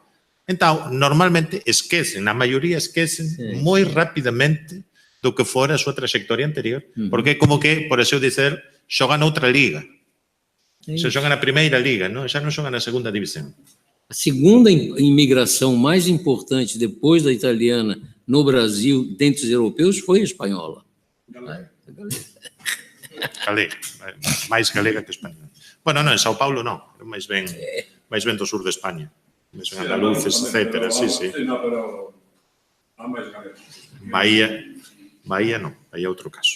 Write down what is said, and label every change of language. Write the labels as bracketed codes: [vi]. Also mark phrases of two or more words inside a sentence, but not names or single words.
[gl] Entón, normalmente esquecen, na maioría esquecen moi rapidamente do que fora a súa trayectoria anterior, porque é como que, por así dizer, xogan noutra liga. Se xogan na primeira liga, non? Xa non xogan na segunda división. [pt] A segunda imigração mais importante depois da italiana no Brasil, dentre os europeus, foi a espanhola. [gl] Galega, máis galega que española. Bueno, non, en São Paulo non, máis ben do sur de España. Máis ben andaluces, etcétera, sí. No, pero há máis galegos. Bahía non, aí é outro caso.